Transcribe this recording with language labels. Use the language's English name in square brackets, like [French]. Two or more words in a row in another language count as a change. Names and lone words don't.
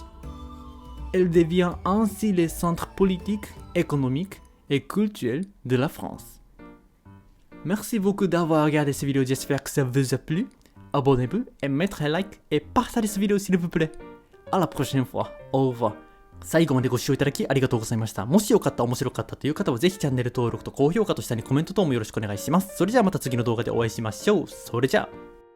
[French] Elle devient ainsi le centre politique, économique et culturel de la France. Merci beaucoup d'avoir regardé cette vidéo, j'espère que ça vous a plu. Abonnez-vous et mettez un like et partagez cette vidéo s'il vous plaît. À la prochaine fois. Au revoir. [Japanese] 最後までご視聴いただきありがとうございました。もしよかった、面白かったという方はぜひチャンネル登録と高評価と下にコメント等もよろしくお願いします。それじゃあまた次の動画でお会いしましょう。それじゃあ。